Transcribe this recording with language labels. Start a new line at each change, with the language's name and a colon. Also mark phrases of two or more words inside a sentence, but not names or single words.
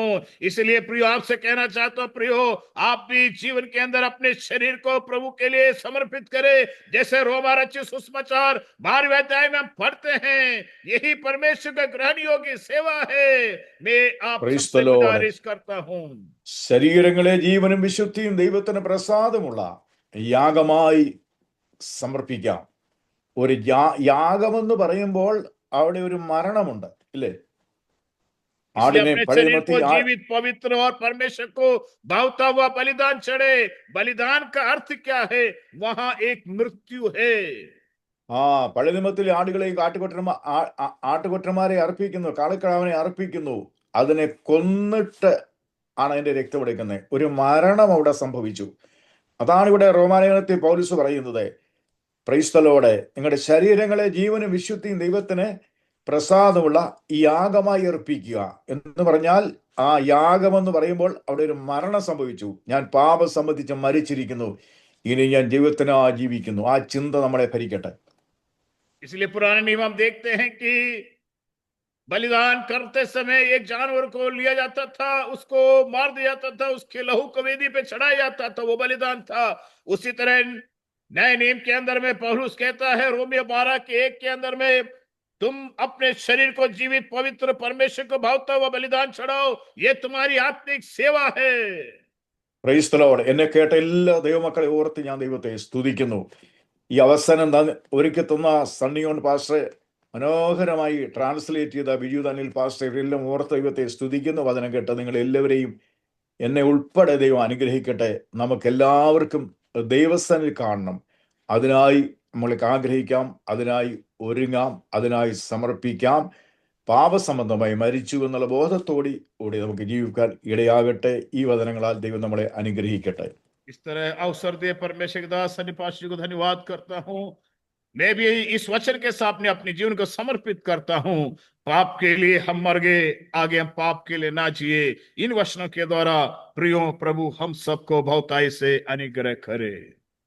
Hindi: इसलिए प्रियो, आपसे कहना चाहता हूं, प्रियो, आप भी जीवन के अंदर अपने शरीर को प्रभु के लिए समर्पित करें। जैसे रोमा रचित सुसमाचार 12वें अध्याय में हम पढ़ते हैं, यही परमेश्वर का ग्रहण योग्य सेवा है। मैं आप
English: Praise
Hindi: सबसे
English: the Lord.
Hindi: गुजारिश करता हूं,
Malayalam: ശരീരങ്ങളെ ജീവനും വിശുദ്ധിയും ദൈവത്തിന് പ്രസാദമുള്ള യാഗമായി സമർപ്പിക്കാം. ഒരു യാഗമെന്ന് പറയുമ്പോൾ അവിടെ ഒരു മരണമുണ്ട്, ഇല്ലേ?
Hindi: इसलिए
Malayalam: ആടിനെ
Hindi: अपने
Malayalam: പഴയ
Hindi: शरीर
Malayalam: നിയമത്തിൽ
Hindi: को जीवित, पवित्र और परमेश्वर को भावता हुआ बलिदान चढ़े। बलिदान का अर्थ क्या है? वहां एक मृत्यु है।
Malayalam: പഴയ നിയമത്തിൽ ആടുകളെ ആട്ടുകൊറ്റന്മാരെ അർപ്പിക്കുന്നു, കാളക്കിടാവിനെ അർപ്പിക്കുന്നു. അതിനെ കൊന്നിട്ട് ആണ് അതിന്റെ രക്തം എടുക്കുന്നത്. ഒരു മരണം അവിടെ സംഭവിച്ചു. അതാണ് ഇവിടെ റോമാലേഖനത്തിൽ പൗലോസ് പറയുന്നത്,
English: Praise the Lord,
Malayalam: നിങ്ങളുടെ ശരീരങ്ങളെ ജീവനും വിശുദ്ധിയും ദൈവത്തിന് പ്രസാദമുള്ള യാഗമായി അർപ്പിക്കുക എന്ന് പറഞ്ഞാൽ, ആ യാഗമെന്ന് പറയുമ്പോൾ അവിടെ ഒരു മരണം സംഭവിച്ചു. ഞാൻ പാപം സംബന്ധിച്ച് മരിച്ചിരിക്കുന്നു, ഇനി ഞാൻ ജീവിതത്തിനായി ജീവിക്കുന്നു. ആ ചിന്ത നമ്മളെ ഭരിക്കട്ടെ.
Hindi: इसलिए पुराने नियम हम देखते हैं कि बलिदान करते समय एक जानवर को लिया जाता था, उसको मार दिया जाता था, उसके लहू को वेदी पे चढ़ाया जाता था, वो बलिदान था। उसी तरह नए नियम के अंदर में पौलुस कहता है रोमियो 12:1 के अंदर में, तुम अपने शरीर को जीवित, पवित्र, परमेश्वर को भावता हुआ बलिदान चढ़ाओ, ये तुम्हारी आत्मिक सेवा है।
English: Praise the Lord.
Malayalam: എന്നെ കേട്ട എല്ലാ ദൈവമക്കളെ ഓർത്ത് ഞാൻ ദൈവത്തെ സ്തുതിക്കുന്നു. ഈ അവസരം ഒരുക്കി തന്ന സണ്ണിയോൺ പാസ്റ്റർ മനോഹരമായി ട്രാൻസ്ലേറ്റ് ചെയ്ത ബിജു ദാനിൽ പാസ്റ്റർ, ഇവരെല്ലാം ഓർത്ത് ദൈവത്തെ സ്തുതിക്കുന്നു. വചനം കേട്ട നിങ്ങൾ എല്ലാവരെയും എന്നെ ഉൾപ്പെടെ ദൈവം അനുഗ്രഹിക്കട്ടെ. നമുക്ക് എല്ലാവർക്കും ദൈവസന്നിധി കാണണം. അതിനായി നമ്മൾക്ക് ആഗ്രഹിക്കാം, അതിനായി ഒരുങ്ങാം, അതിനായി സമർപ്പിക്കാം. പാപസംബന്ധമായി മരിച്ചു എന്നുള്ള ബോധത്തോടെ നമുക്ക് ജീവിക്കാൻ ഇടയാകട്ടെ. ഈ വചനങ്ങളാൽ ദൈവം നമ്മളെ അനുഗ്രഹിക്കട്ടെ.
Hindi: इस तरह अवसर दे परमेश्वर के दास सन्नी पास्टर जी को धन्यवाद करता हूं। मैं भी इस वचन के साथ अपने जीवन को समर्पित करता हूं। पाप के लिए हम मर गए, आगे हम पाप के लिए ना जिए। इन वचनों के द्वारा प्रियो प्रभु हम सबको बहुताई से अनुग्रह करे।